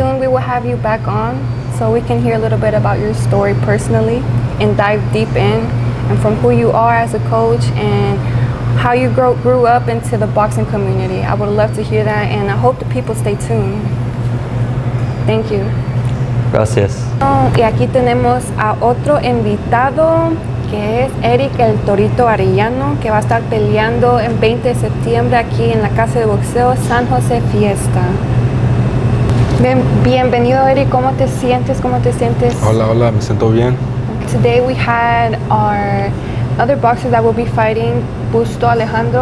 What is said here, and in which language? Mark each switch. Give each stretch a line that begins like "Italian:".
English: Soon we will have you back on so we can hear a little bit about your story personally and dive deep in and from who you are as a coach and how you grew up into the boxing community. I would love to hear that, and I hope the people stay tuned. Thank you.
Spanish: Gracias. Y aquí tenemos a otro invitado que es Eric el Torito Arellano, que va a estar peleando el 20 de septiembre aquí en la casa de boxeo San Jose Fiesta. Bienvenido, Eric. ¿Cómo te sientes? ¿Cómo te sientes? Hola, hola, me siento bien.
English: Today we had our other boxers that will be fighting, Busto Alejandro.